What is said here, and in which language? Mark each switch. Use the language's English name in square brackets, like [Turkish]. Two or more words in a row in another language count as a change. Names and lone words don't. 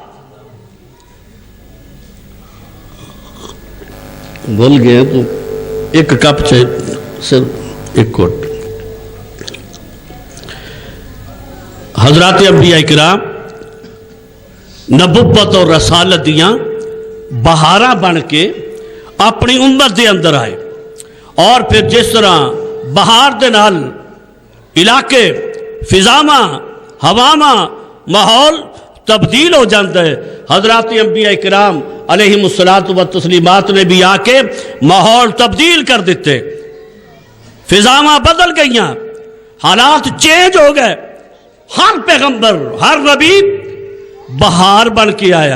[Urdu] بول گئے تو ایک کپ چاہیے، صرف ایک کوٹ۔ [Punjabi] حضرات انبیاء کرام نبوت اور رسالت دیاں بہاراں بن کے اپنی امت دے اندر آئے، اور پھر جس طرح بہار دے نال علاقے، فضاواں، ہواواں، [Urdu] ماحول تبدیل ہو جاتا ہے، [Punjabi] حضرات انبیاء کرام [Arabic] علیہم الصلوۃ والتسلیمات [Punjabi] نے بھی آ کے ماحول تبدیل کر دیتے، فضاواں بدل گئیاں، حالات چینج ہو گئے۔ [Urdu] ہر پیغمبر، ہر نبی بہار بن کے آیا۔